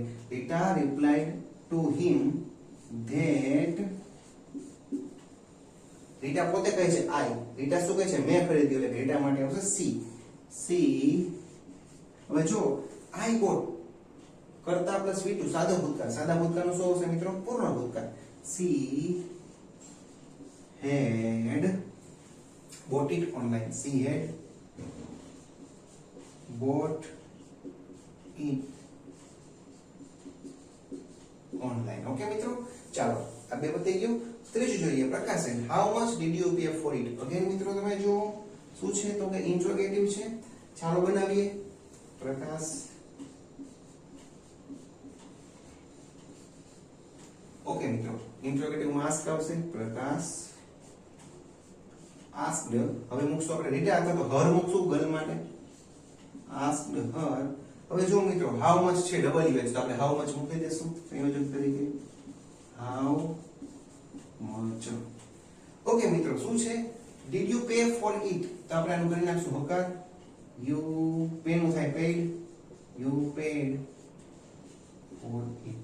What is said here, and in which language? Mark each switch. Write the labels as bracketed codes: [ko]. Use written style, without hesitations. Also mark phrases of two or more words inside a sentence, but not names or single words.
[en] Rita replied to him that. [gu] રીટા પોતે કહે છે આઈ. રીટા શું કહે છે? મેં ખરીદ્યું. એટલે રીટા માટે આવશે સી. સી. હવે જો [en] I bought [gu] કરતા પ્લસ V2 સાદો ભૂતકાળ, સાદા ભૂતકાળનું શું આવશે મિત્રો? પૂર્ણ ભૂતકાળ. [en] She had bought it online. She had bought it online. [gu] ઓકે મિત્રો, ચાલો આ બે પતી ગયું. ત્રીજું જોઈએ પ્રકાશન. [en] How much did you pay for it? [gu] અગેન મિત્રો તમે જો શું છે તો કે ઇન્ટ્રોગેટિવ છે. ચાલો બનાવીએ. પ્રકાશ. ઓકે મિત્રો, ઇન્ટ્રોગેટિવ માં આસ્ક આવશે. [en] પ્રકાશ asked. [gu] હવે મૂકશું આપણે રીટા અથવા તો હર મૂકશું ગર્લ માટે. [en] asked her. [gu] હવે જો મિત્રો [en] how much [gu] છે ડબલ ઇવેજ તો આપણે [en] how much [gu] મૂકી દેશું સંયોજક તરીકે. [en] How much. [gu] ઓકે મિત્રો, શું છે? [en] Did you pay for it [gu] તો આપણે આનું કરી નાખશું હકાર. [en] you pay [gu] નું થાય [en] paid. You paid for it.